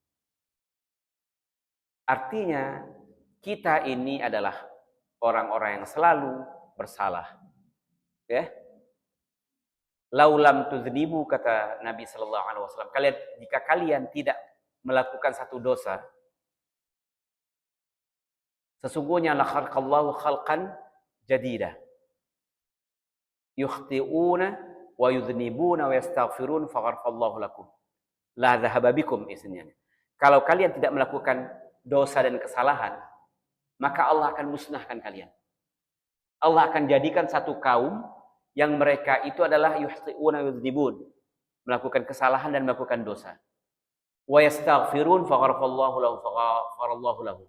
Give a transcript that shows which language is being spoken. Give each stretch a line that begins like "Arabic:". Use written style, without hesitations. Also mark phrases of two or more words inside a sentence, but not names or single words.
Indonesian: Artinya kita ini adalah orang-orang yang selalu bersalah.
Arabic: Ya. لو لم تذنبوا,
Indonesian: kata Nabi
Arabic: صلى الله عليه وسلم,
Indonesian: jika kalian tidak melakukan satu dosa, sesungguhnya
Arabic: لخلق الله خلقا جديدا يخطئون ويذنبون ويستغفرون فغفر الله لكم لا ذهب بكم isinya.
Indonesian: Kalau kalian tidak melakukan dosa dan kesalahan, maka Allah akan musnahkan kalian. Allah akan jadikan satu kaum yang mereka itu adalah
Arabic: يخطئون ويذنبون,
Indonesian: melakukan kesalahan dan melakukan dosa.
Arabic: ويستغفرون فغفر الله لهم.